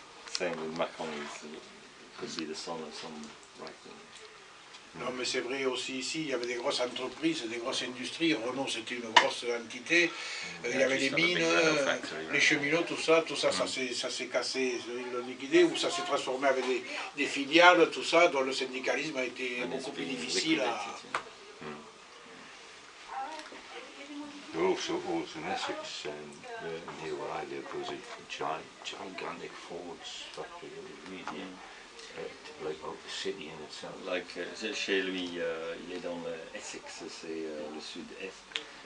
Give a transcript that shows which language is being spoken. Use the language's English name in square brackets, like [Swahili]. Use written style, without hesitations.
[English] saying that Macron could be the son of some right wing. [French] Non, mais c'est vrai aussi ici, il y avait des grosses entreprises, des grosses industries. Renault, c'était une grosse entité. Il y avait les mines, les cheminots, tout ça, ça s'est cassé, ils l'ont liquidé, ou ça s'est transformé avec des filiales, tout ça, dont le syndicalisme a été beaucoup plus difficile à... [English] Also in Essex, near where I live, was a gigantic Ford's factory. Really, like out the city in itself. [French] Like, chez lui, il est dans le Essex, c'est le sud-est.